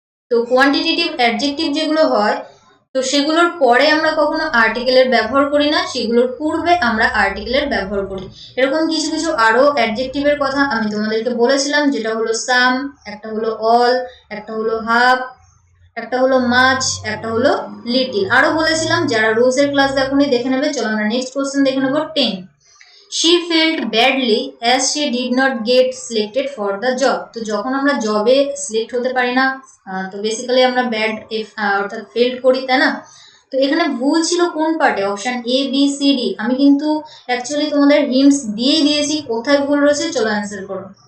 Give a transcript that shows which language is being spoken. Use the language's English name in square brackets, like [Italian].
[Bangla] তো quantitative adjective যেগুলো হয় তো সেগুলোর পরে আমরা কখনো আর্টিকেলের ব্যবহার করি না, সেগুলোর পূর্বে আমরা আর্টিকেলের ব্যবহার করি। এরকম কিছু কিছু আরো অ্যাডজেক্টিভের কথা আমি তোমাদেরকে বলেছিলাম, যেটা হলো সাম, একটা হলো অল, একটা হলো হাফ, একটা হলো মাছ, একটা হলো লিটিল। আরো বলেছিলাম, যারা রোজ এর ক্লাস দেখোনি দেখে নেবে। চলো আমরা নেক্সট কোশ্চেন দেখে নেবো 10। [English] She felt badly as she did not get selected for the job. [Bangla] তো যখন আমরা জবে সিলেক্ট হতে পারি না তো বেসিক্যালি আমরা ব্যাড অর্থাৎ ফেল্ড করি, তাই না? তো এখানে ভুল ছিল কোন পার্টে? Option A, B, C, D. আমি কিন্তু অ্যাকচুয়ালি তোমাদের হিন্টস দিয়েই দিয়েছি কোথায় ভুল রয়েছে। চলো অ্যান্সার করো।